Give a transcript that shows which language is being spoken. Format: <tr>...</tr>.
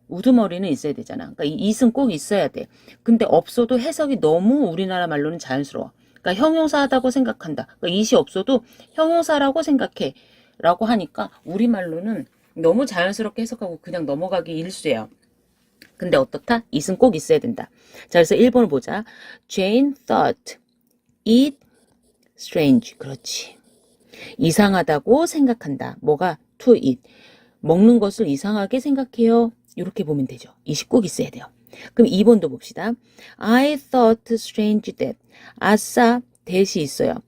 <ko>우두머리는 있어야 되잖아. 그러니까 이 it은 꼭 있어야 돼. 근데 없어도 해석이 너무 우리나라 말로는 자연스러워. 그러니까 형용사하다고 생각한다. 그러니까 it이 없어도 형용사라고 생각해. 라고 하니까 우리말로는 너무 자연스럽게 해석하고 그냥 넘어가기 일쑤예요. 근데 어떻다? it은 꼭 있어야 된다. 자, 그래서 1번을 보자.</ko> <en>Jane thought it strange.</en> <ko>그렇지. 이상하다고 생각한다. 뭐가? to eat. 먹는 것을 이상하게 생각해요. 이렇게 보면 되죠. it이 꼭 있어야 돼요. 그럼 2번도 봅시다.</ko> <en>I thought strange that.</en> <ko>아싸, that이 있어요.</ko>